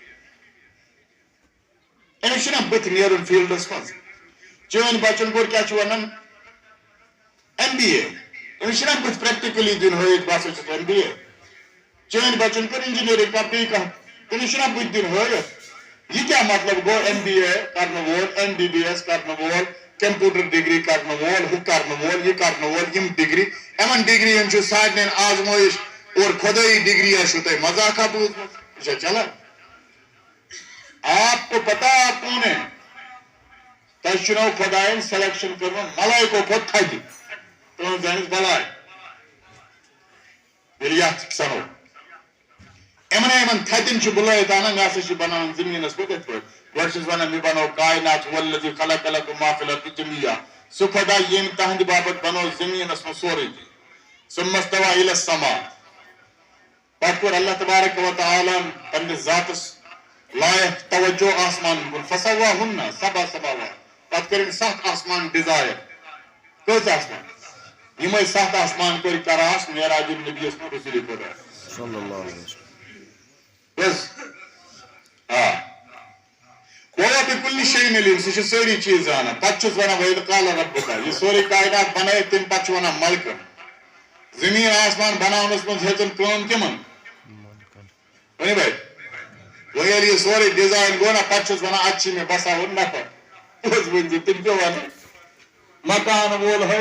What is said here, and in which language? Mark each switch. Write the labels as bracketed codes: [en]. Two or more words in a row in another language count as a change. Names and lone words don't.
[ks] أمِس چھُنہ بٕتھِ نیرُن فیٖلڈس منٛز چٲنۍ بچن کوٚر کیٛاہ چھِ ونان ایم بی اے أمِس چھُنہ بٕتھِ پریکٹِکلی دِیُن ہٲیِتھ بہٕ ہسا چھُس ایم بی اے چٲنۍ بچن کوٚر انجیٖنرِنٛگ کانٛہہ بیٚیہِ کانٛہہ تٔمِس چھُنہ بٕتھِ دِیُن ہٲیِتھ یہِ کیٛاہ مطلب گوٚو ایم بی اے کرنہٕ وول ایم بی بی ایس کرنہٕ وول [en] computer degree [ks] کرنہٕ وول ہُہ کرنہٕ وول یہِ کرنہٕ وول یِم ڈگری یِمن ڈگرین چھُ سارنٕے آزمٲیش اور خۄدٲیی ڈگری چھُو تۄہہِ مذاقہ بوٗزمُت یہِ چھا چلان [ur] آپ کو پتہ آپ کون ہے [ks] تۄہہِ چھُنو خۄداین سلیکشن کٔرمٕژ ملایکو کھۄتہٕ تھدِ تُہنٛز زانٮ۪س بلاے ییٚلہِ یتھ سنو یِمن تھدٮ۪ن چھِ بُلٲیِتھ انان مےٚ ہسا چھِ بناوان زٔمیٖنس پٮ۪ٹھ یِتھ پٲٹھۍ گۄڈٕ چھُس ونان مےٚ بنوو کاینات [ar] والذی خلق لکم ما فی الارض جمیعا [ks] سُہ خۄدا ییٚمۍ تہنٛدِ باپتھ بنوو زٔمیٖنس منٛز سورُے کینٛہہ [ar] ثم استوى الى السما [ks] پتہٕ کوٚر اللہ تبارک و تعالیٰ ہن پننِس ذاتس لایق توجہ آسمانن کُن [ar] فسواہن سبع سماوات [ks] پتہٕ کٔرِنۍ 7 آسمان ڈِزایر کٔژ آسمان یِمے 7 آسمان کٔرۍ کراس معراج النبیَس منٛز رسول خۄدا [ar] صلی اللہ علیہ وسلم [ks] بس [ar] بِكُلِّ شَيْءٍ عَلِيمٌ [ks] سُہ چھُ سٲری چیٖز زانان پتہٕ چھُس ونان [ar] وَإِذْ قَالَ رَبُّكَ [ks] یہِ سورُے کاینات بنٲیِتھ تمہِ پتہٕ چھُ ونان ملکن زٔمیٖن آسمان بناونس منٛز ہیژٕن کٲم کِمن ؤنِو بھائی وۄنۍ ییٚلہِ یہِ سورُے ڈِزاین گوٚو نا پتہٕ چھُس ونان اتہِ چھِ مےٚ بساوُن نفر پوٚز ؤنۍزِ تِم کیٛاہ ونان مکانہٕ وول ہٲے